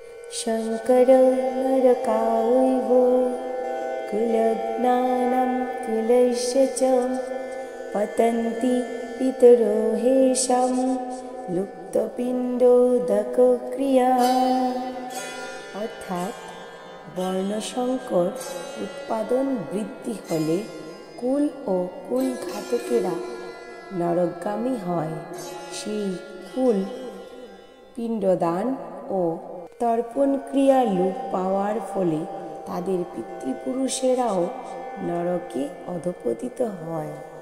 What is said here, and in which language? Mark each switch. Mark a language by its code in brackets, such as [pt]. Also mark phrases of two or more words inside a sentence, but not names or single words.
[sa] शङ्करं नरकायैव कुलज्ञानं कुलस्य च पतन्ति पितरो हेषां लुप्तपिण्डोदकक्रिया। [bn] অর্থাৎ বর্ণসংকর উৎপাদন বৃদ্ধি হলে কুল ও কুলঘাতকেরা নরকগামী হয়। সেই কুল পিণ্ডদান ও তর্পণ ক্রিয়া লোপ পাওয়ার ফলে তাদের পিতৃপুরুষেরাও নরকে অধঃপতিত হয়।